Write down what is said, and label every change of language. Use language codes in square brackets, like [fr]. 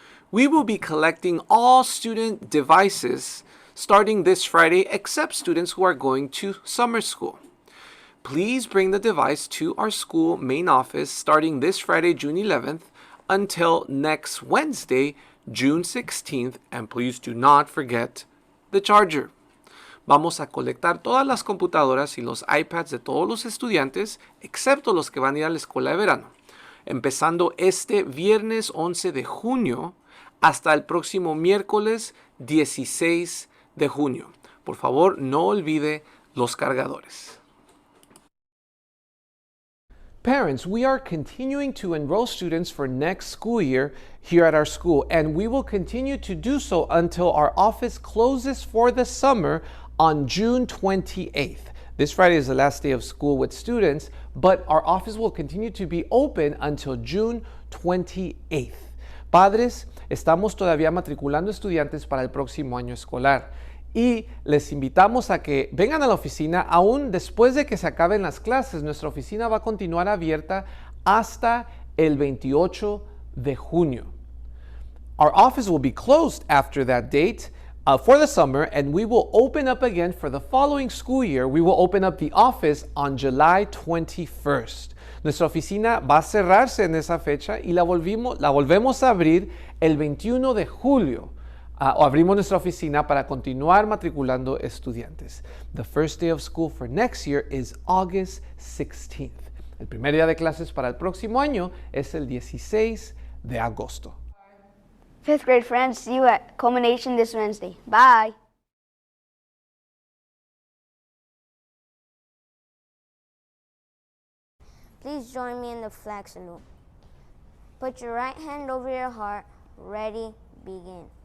[en] We will be collecting all student devices starting this Friday, except students who are going to summer school. Please bring the device to our school main office starting this Friday, June 11th, until next Wednesday, June 16th, and please do not forget the charger. [es] Vamos a colectar todas las computadoras y los iPads de todos los estudiantes, excepto los que van a ir a la escuela de verano, empezando este viernes 11 de junio hasta el próximo miércoles 16 de junio. Por favor, no olvide los cargadores. [en] Parents, we are continuing to enroll students for next school year here at our school, and we will continue to do so until our office closes for the summer on June 28th. This Friday is the last day of school with students, but our office will continue to be open until June 28th. [es] Padres, estamos todavía matriculando estudiantes para el próximo año escolar. Y les invitamos a que vengan a la oficina aún después de que se acaben las clases. Nuestra oficina va a continuar abierta hasta el 28 de junio. [en] Our office will be closed after that date for the summer, and we will open up again for the following school year. We will open up the office on July 21st. [es] Nuestra oficina va a cerrarse en esa fecha y la volvemos a abrir el 21 de julio. O abrimos nuestra oficina para continuar matriculando estudiantes. [en] The first day of school for next year is August 16th. [es] El primer día de clases para el próximo año es el 16 de agosto. [en] 5th grade friends, see you at culmination this Wednesday. Bye. Please join me in the flag salute. Put your right hand over your heart. Ready, begin.